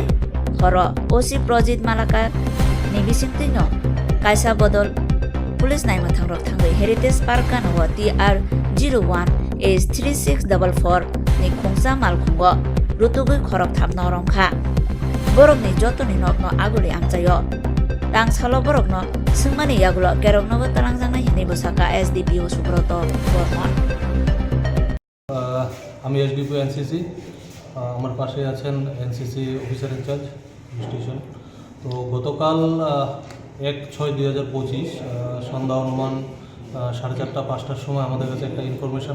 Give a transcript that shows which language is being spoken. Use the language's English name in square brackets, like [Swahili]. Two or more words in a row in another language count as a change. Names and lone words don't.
[Kok Borok] Khoro OC Projit Malaka ni bisingtino kaisa bodol pulis nai mathangrok thangai heritage park kano TR 01 H3644 ni khongsa malkhungo rutugui khorok thamnarom kha borokni jotoni nokno aguli amchayo tangsalo borokno singmani yagulo keroknogo talangjangna hinui bosaka SDPO Subroto Bormon [Bangla] আমি এসডিপিও এনসিসি আমার পাশে আছেন এনসিসি অফিসার ইনচার্জ স্টেশন তো গতকাল 1/6/2025 সন্ধ্যা অনুমান 4:30-5টার সময় আমাদের কাছে একটা ইনফরমেশান